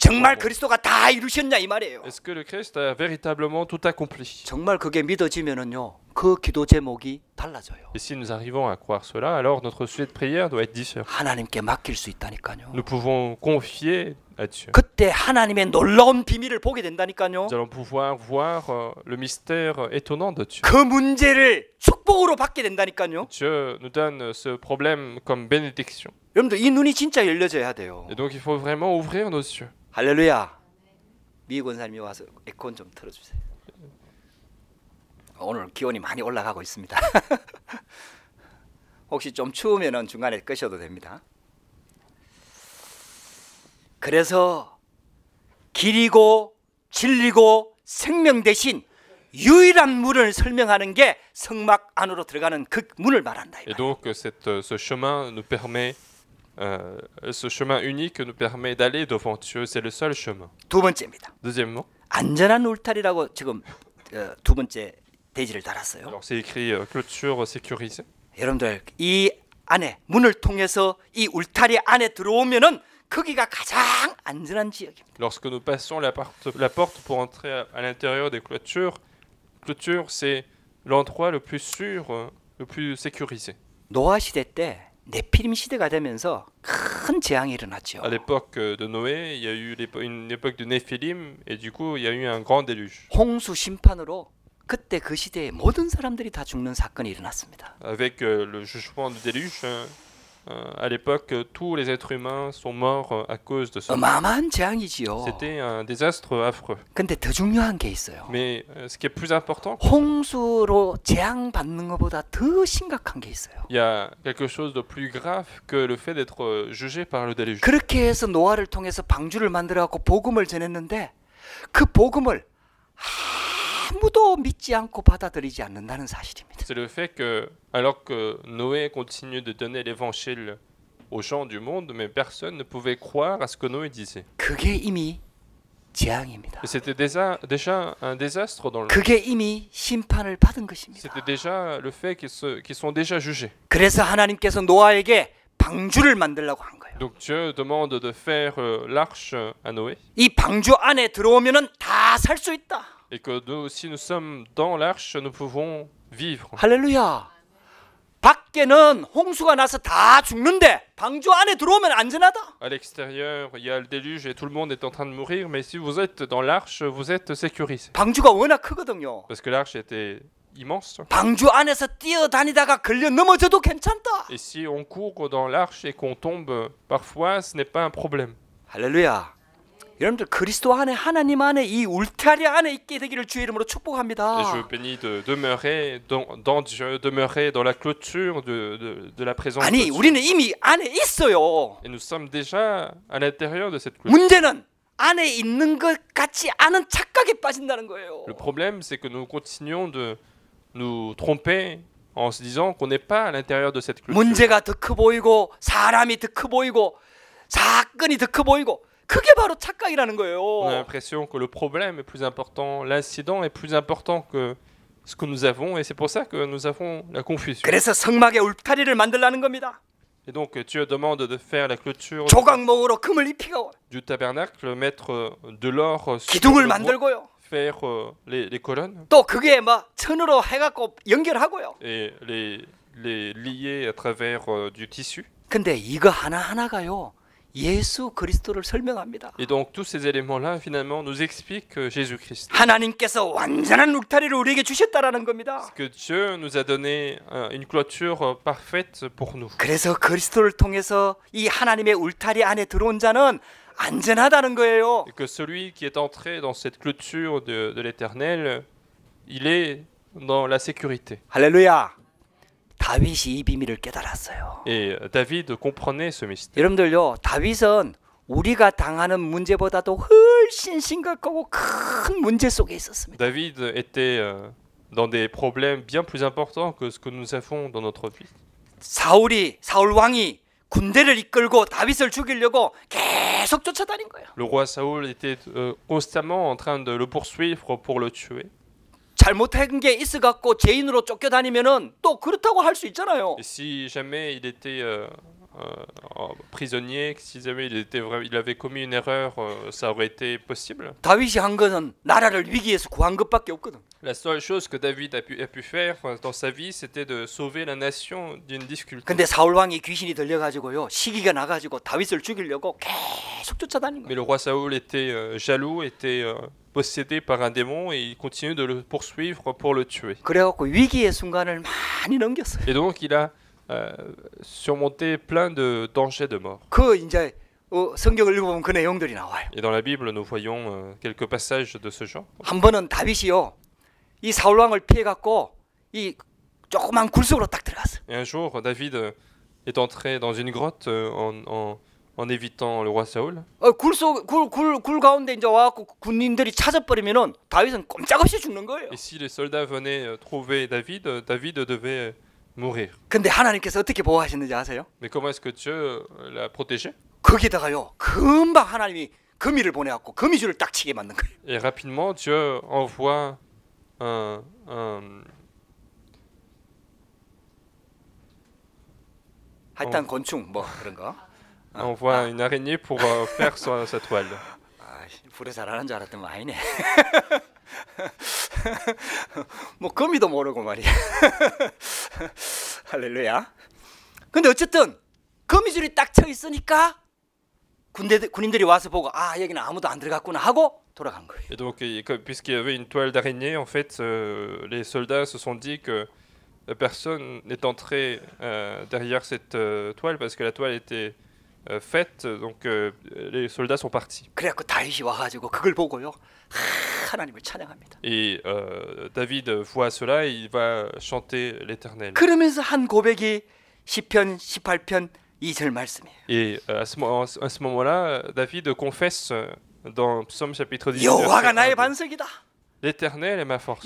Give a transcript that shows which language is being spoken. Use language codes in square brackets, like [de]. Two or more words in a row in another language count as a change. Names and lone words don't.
[fr] pour [ko] 정말 [fr] moi? [ko] 그리스도가 다 이루셨냐 이 말이에요. [fr] Est-ce que le Christ a véritablement tout accompli? [ko] 정말 그게 믿어지면은요, 그 기도 제목이 달라져요. [fr] Et si nous arrivons à croire cela, alors notre sujet de prière doit être différent. [ko] 하나님께 맡길 수 있다니까요. [fr] Nous pouvons confier à Dieu. [ko] 그때 하나님의 놀라운 비밀을 보게 된다니까요. [fr] Nous allons pouvoir voir le mystère étonnant de Dieu. [ko] 그 문제를 축복으로 받게 된다니까요. [fr] Dieu nous donne ce problème comme bénédiction. [ko] 여러분들 이 눈이 진짜 열려져야 돼요. [fr] Et donc il faut vraiment ouvrir nos yeux. [ko] 할렐루야. 미 권사님이 와서 에어컨 좀 틀어주세요. 오늘 기온이 많이 올라가고 있습니다. 혹시 좀 추우면은 중간에 끄셔도 됩니다. 그래서 길이고 진리고 생명 대신 유일한 문을 설명하는 게 성막 안으로 들어가는 그 문을 말한다. 이 [fr] Et [ko] 말이에요. [fr] donc ce chemin nous permet, ce chemin unique nous permet d'aller devant Dieu. C'est le seul chemin. [ko] 두 번째입니다. [fr] Deuxièmement, [ko] 안전한 울타리라고 지금 두 번째 대지를 달았어요. [fr] alors c'est écrit clôture sécurisée. [ko] 여러분들 이 안에 문을 통해서 이 울타리 안에 들어오면은 거기가 가장 안전한 지역입니다. [fr] Lorsque nous passons la porte pour entrer à l'intérieur des clôtures, c'est l'endroit le plus sûr, le plus sécurisé. [ko] 노아 시대 때 네피림 시대가 되면서 큰 재앙이 일어났죠. [fr] À l'époque de Noé, il y a eu une époque de Néphilim et du coup il y a eu un grand déluge. [ko] 홍수 심판으로 그때 그 시대에 모든 사람들이 다 죽는 사건이 일어났습니다. [fr] Avec le jugement du déluge, à l'époque, tous les êtres humains sont morts à cause de ça. [ko] 어마어마한 재앙이지요. [fr] C'était un désastre affreux. [ko] 근데 더 중요한 게 있어요. [fr] Mais ce qui est plus important, [ko] 홍수로 재앙 받는 것보다 더 심각한 게 있어요. [fr] il y a quelque chose de plus grave que le fait d'être jugé par le déluge. [ko] 그렇게 해서 노아를 통해서 방주를 만들어 갖고 복음을 전했는데 그 복음을 아무도 믿지 않고 받아들이지 않는다는 사실입니다. [fr] C'est le fait que, alors que Noé continue de donner l'évangile aux gens du monde, mais personne ne pouvait croire à ce que Noé disait. [ko] 그게 이미 재앙입니다. [fr] Et c'était déjà un désastre dans le monde. [ko] 그게 이미 심판을 받은 것입니다. [fr] C'était déjà le fait qu'ils sont déjà jugés. [ko] 그래서 하나님께서 노아에게 방주를 만들라고 한 거예요. [fr] Donc Dieu demande de faire l'arche à Noé. [ko] 이 방주 안에 들어오면은 다 살 수 있다. [fr] Et que nous, si nous sommes dans l'arche, nous pouvons vivre. [ko] 할렐루야. 밖에는 홍수가 나서 다 죽는데 방주 안에 들어오면 안전하다. [fr] À l'extérieur, il y a le déluge et tout le monde est en train de mourir, mais si vous êtes dans l'arche, vous êtes sécurisé. [ko] 방주가 워낙 크거든요. [fr] Parce que l'arche était immense. [ko] 방주 안에서 뛰어다니다가 걸려 넘어져도 괜찮다. [fr] Et si on court dans l'arche et qu'on tombe, parfois, ce n'est pas un problème. [ko] 할렐루야. 여러분들 그리스도 안에 하나님 안에 이 울타리 안에 있게 되기를 주의 이름으로 [fr] Et je [ko] 축복합니다. [fr] bénis de demeurer dans Dieu, demeurer dans la clôture de la présence de [ko] 아니 [fr] Dieu. [ko] 우리는 이미 안에 있어요. [fr] Et nous sommes déjà à l'intérieur de cette clôture. [ko] 문제는 안에 있는 것 같지 않은 착각에 빠진다는 거예요. [fr] Le problème, c'est que nous continuons de nous tromper en se disant qu'on n'est pas à l'intérieur de cette clôture. [ko] 문제가 더 커 보이고 사람이 더 커 보이고 사건이 더 커 보이고 그게 바로 착각이라는 [fr] On a [ko] 거예요. [fr] l'impression que le problème est plus important, l'incident est plus important que ce que nous avons, et c'est pour ça que nous avons la confusion. [ko] 그래서 성막의 울타리를 만들라는 겁니다. [fr] Et donc Dieu demande de faire la clôture [ko] 조각목으로 금을 입히고 [fr] du tabernacle, mettre de l'or sur [ko] 기둥을 [fr] le bois, [ko] 만들고요. [fr] faire les colonnes [ko] 또 그게 막 천으로 해갖고 연결하고요. [fr] et les lier à travers du tissu. [ko] 근데 이거 하나하나가요 예수 그리스도를 설명합니다. [fr] Et donc tous ces éléments-là finalement nous expliquent Jésus-Christ. [ko] 하나님께서 완전한 울타리를 우리에게 주셨다라는 겁니다. [fr] Que Dieu nous a donné une clôture parfaite pour nous. [ko] 그래서 그리스도를 통해서 이 하나님의 울타리 안에 들어온 자는 안전하다는 거예요. [fr] Et que celui qui est entré dans cette clôture de l'Éternel, il est dans la sécurité. [ko] 할렐루야. 다윗이 이 비밀을 깨달았어요. [fr] Et David comprenait ce mystère. [ko] 여러분들요, 다윗은 우리가 당하는 문제보다도 훨씬 심각하고 큰 문제 속에 있었습니다. [fr] David était dans des problèmes bien plus importants que ce que nous avons dans notre vie. [ko] 사울 왕이 군대를 이끌고 다윗을 죽이려고 계속 쫓아다닌 거예요. [fr] Le roi Saoul était constamment en train de le poursuivre pour le tuer. [ko] 잘못한 게 있어 갖고 죄인으로 쫓겨다니면은 또 그렇다고 할 수 있잖아요. [fr] Et si jamais il était prisonnier, si jamais il avait commis une erreur, ça aurait été possible. [ko] 다윗이 한 것은 나라를 위기에서 구한 것밖에 없거든. [fr] La seule chose que David a pu faire dans sa vie, c'était de sauver la nation d'une difficulté. [ko] 근데 사울 왕이 귀신이 들려 가지고요. 시기가 나 가지고 다윗을 죽이려고 계속 쫓아다닌 [fr] Mais [ko] 거예요. [fr] le roi Saoul était jaloux, était possédé par un démon et il continue de le poursuivre pour le tuer. [ko] 그래 갖고 위기의 순간을 많이 넘겼어요. [fr] Et donc il a surmonté plein de dangers de mort. [ko] 그 이제 성경을 읽어보면 그 내용들이 나와요. [fr] Et dans la Bible, nous voyons quelques passages de ce genre. [ko] 한 번은 다윗이요. 이 사울 왕을 피해 갖고 이 조그만 굴 속으로 딱 들어갔어요. [fr] Et un jour, David est entré dans une grotte en évitant le roi Saoul. [ko] 굴 가운데 이제 와갖고 군인들이 찾아버리면은 다윗은 꼼짝없이 죽는 거예요. [fr] Et si les soldats venaient trouver David, David devait mourir. [ko] 근데 하나님께서 어떻게 보호하셨는지 아세요? [fr] Mais comment est-ce que Dieu l'a protégé? [ko] 거기다가요 금방 하나님이 거미를 보내갖고 거미줄을 딱 치게 만든 거예요. [fr] Et rapidement, Dieu envoie [ko] 하여튼 곤충 뭐 그런 거. [fr] envoie une araignée pour faire sa toile. [ko] 아, 불에 잘하는 줄 알았더니 아니네. 뭐 거미도 모르고 말이야. 할렐루야. 근데 어쨌든 거미줄이 딱 쳐 있으니까 군인들이 와서 보고 아 여기는 아무도 안 들어갔구나 하고 돌아간 거예요. [fr] Et donc, puisqu'il y avait une toile d'araignée, en fait, les soldats se sont dit que personne n'est entré derrière cette toile parce que la toile était faite, donc les soldats sont partis. [ko] 그래갖고 다윗이 와가지고 그걸 보고요 하나님을 찬양합니다. [fr] Et David voit cela et il va chanter l'Éternel. [ko] 그러면서 한 고백이 시편 18편 2절 말씀이에요. [fr] Et à ce moment-là, David confesse dans Psaume chapitre 10, [ko] 여호와가 [fr] verset [ko] 나의 [fr] 1, [ko] 반석이다. [fr] l'Éternel est ma force.